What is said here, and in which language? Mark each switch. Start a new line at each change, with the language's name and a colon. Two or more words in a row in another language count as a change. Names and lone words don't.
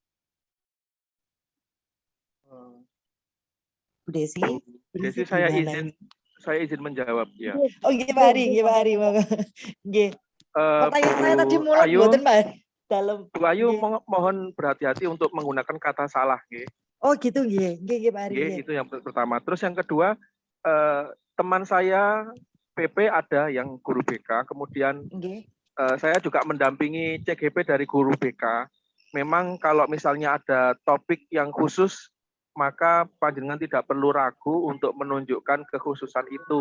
Indonesian: Bu Desi? Saya izin menjawab ya. Oh gimana Pak Hari, Pertanyaan saya tadi Bu mulut Ayu,
Javanese: mboten, Pak. Dalam.
Indonesian: Bu Ayu Nggih. mohon berhati-hati untuk menggunakan kata salah, nggih. Oh gitu nggih. Nggih, Pak Ari. Nggih, Nggih. itu yang pertama. Terus yang kedua, teman saya PP ada yang guru BK, kemudian Nggih. saya juga mendampingi CGP dari guru BK. Memang kalau misalnya ada topik yang khusus, maka panjenengan tidak perlu ragu untuk menunjukkan kekhususan itu.